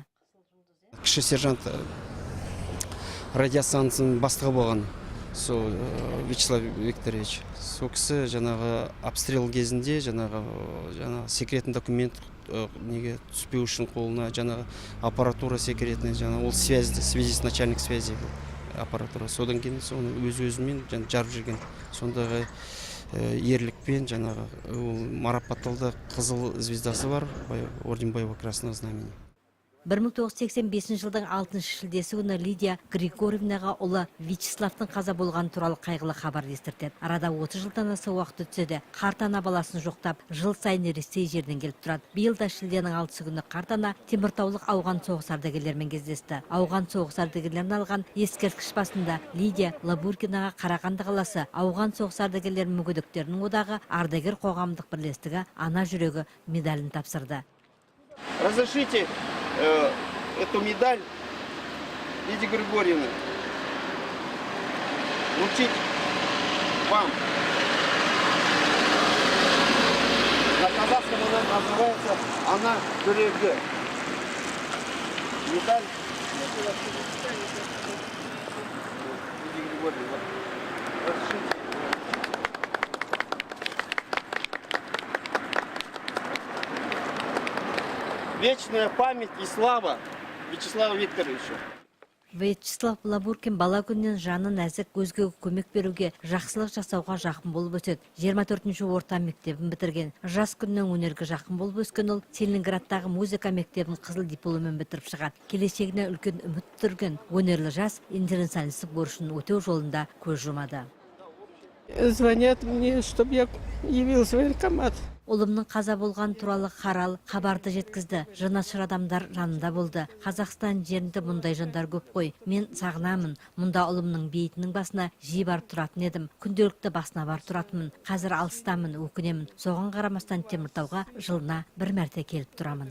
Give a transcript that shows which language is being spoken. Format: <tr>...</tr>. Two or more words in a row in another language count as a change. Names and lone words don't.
<kk>Кіші сержант радиостанцияның бастығы болған, сол Вячеслав Викторович. Сол кісі жаңағы обстрел кезінде жаңағы</kk> <ru>секретный документ</ru> <kk>неге түспеу үшін қолына жаңағы</kk> <ru>аппаратура секретный,</ru> <kk>жаңағы ол</kk> <ru>связь начальник связи аппаратура.</ru> <kk>Содан кейін соны өз-өзімен жарып жүрген. Сондағы ерлікпен жаңағы марапатталды, қызыл звездасы бар,</kk> <ru>орден боевого красного знамени.</ru> <kk>1985 жылдың 6 шілдесі күні Лидия Григорьевнаға ұлы Вячеславтың қаза болған туралы қайғылы хабар естіртеді. Арада 30 жылдан аса уақыт өтсе де, қарт ана баласын жоқтап, жыл сайын Ресей жерден келіп тұрады. Биыл да шілденің 6 күні қарт ана Теміртаулық ауған соғыс ардагерлерімен кездесті. Ауған соғыс ардагерлерін алған ескерткіш басында Лидия Лабуркинаға Қарағанды қаласы ауған соғыс ардагерлер мүгедектерінің одағы ардагер қоғамдық бірлестігі ана жүрегі медалін тапсырды.</kk> <ru>Разрешите эту медаль Лидии Григорьевны вручить вам. На казахском она называется «Ана жүрегі». Медаль Лидии Григорьевны. Разрешите. Вечная память и слава Вячеславу Викторовичу.</ru> <kk>Вячеслав Лабуркин бала күннен жаны нәзік, өзгеге көмек беруге, жақсылық жасауға жақын болып өседі. 24-ші орта мектебін бітірген. Жас күннен өнерге жақын болып өскен ол Телинградтағы музыка мектебін қызыл дипломмен бітіріп шығады. Келешегіне үлкен үміт тұрген өнерлі жас интернационалистік борышын өтеу жолында көз жұмады.</kk> <ru>Звонят мне, чтобы я явился в военкомат.</ru> <kk>Ұлымның қаза болған туралы Харал хабарды жеткізді. Жанашыр адамдар жанында болды. Қазақстан жерінде мұндай жандар көп қой. Мен сағынамын. Мұнда ұлымның бейітінің басына жиі барып тұратын едім. Күнделікті басына барып тұратынмын. Қазір алыстамын, өкінемін. Соған қарамастан Теміртауға жылына бір мәрте келіп тұрамын.</kk>